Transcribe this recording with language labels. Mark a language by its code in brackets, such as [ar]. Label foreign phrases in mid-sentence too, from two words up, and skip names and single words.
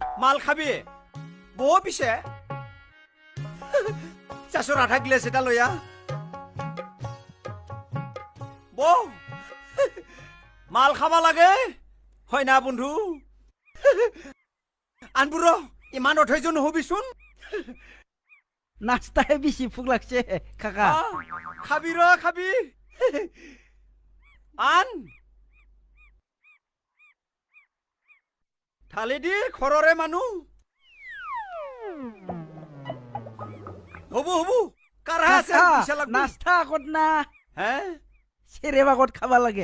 [as] মাল খাবি বহ পিছে চাচৰ আধা গিলাচ এটা লৈ আহ বহ মাল খাবা লাগে হয় না বন্ধু আনবোৰ ইমান অধৈৰ্য নহবিচোন নাস্তাহে বেশি ভুক লাগছে কাকা খাবি র খাবি আন ঢালি দি ঘৰৰে মানুহ হবু হবু কাৰা আছে কাকা, পইচা লাগব নাস্তা আগত না হে চেৰেব আগত খাবা লাগে